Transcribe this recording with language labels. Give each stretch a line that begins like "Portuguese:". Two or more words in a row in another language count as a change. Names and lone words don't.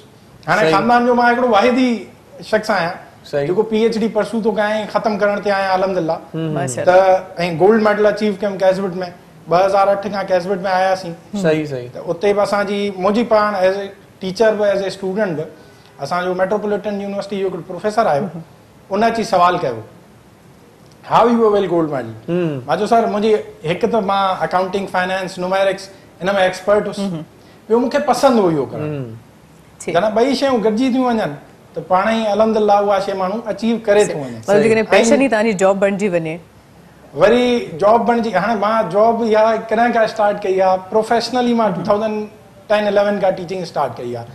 Sindhi: हाणे ख़ानदान जो मां हिकिड़ो वाहिदी शख़्स आहियां जेको PhD परसू थो कयां, ख़तम करण ते आहियां अल्हम्दुलिल्लाह, त ऐं
English: gold medal
Sindhi: अचीव कयुमि कैसबिट में, 2008 खां कैसबिट में आयासीं। त उते बि असांजी मुंहिंजी पाण
English: as a teacher
Sindhi: बि
English: as a student
Sindhi: बि असांजो मेट्रोपॉलिटन यूनिवर्सिटी जो हिकिड़ो प्रोफेसर आयो, उन अची सवाल कयो
English: how you will gold medal.
Sindhi: मां चयो सर मुंहिंजी हिकु त मां
English: accounting, finance, numerics
Sindhi: इन में एक्सपर्ट हुउसि, ॿियो मूंखे पसंदि हुओ इहो करणु। जॾहिं ॿई शयूं गॾिजी थियूं वञनि त पाण ई अल्हम्दुलिल्लाह उहा शइ माण्हू अचीव करे थो वञे। पैशन ई तव्हांजी जॉब बणिजी वञे, वरी जॉब बणिजी। हाणे मां जॉब इहा कॾहिं खां स्टार्ट कई आहे, प्रोफेशनली मां 2010-11 खां
English: teaching start
Sindhi: कई आहे।